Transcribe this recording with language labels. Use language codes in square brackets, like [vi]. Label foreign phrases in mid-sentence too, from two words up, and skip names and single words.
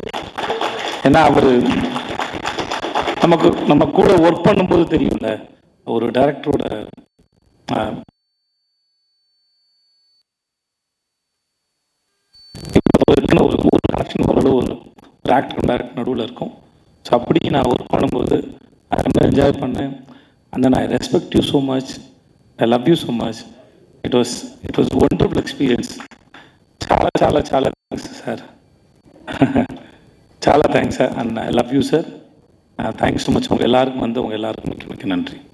[ta] ஏன்னா அவர் நம்ம கூட ஒர்க் பண்ணும்போது தெரியும்ல, ஒரு டைரக்டரோட ஒரு கனெக்ஷன் ஓரளவு ஒரு [en] actor director [ta] நடுவில் இருக்கும். ஸோ அப்படி நான் ஒர்க் பண்ணும்போது அதை ரொம்ப என்ஜாய் பண்ணேன். [en] And then I respect you so much, I love you so much. It was wonderful experience. [te] చాలా చాలా చాలా [en] thanks sir. చాలా thanks sir. And I love you sir. Thanks so much. [ta] உங்கள் எல்லாருக்கும் மிக்க மிக்க நன்றி.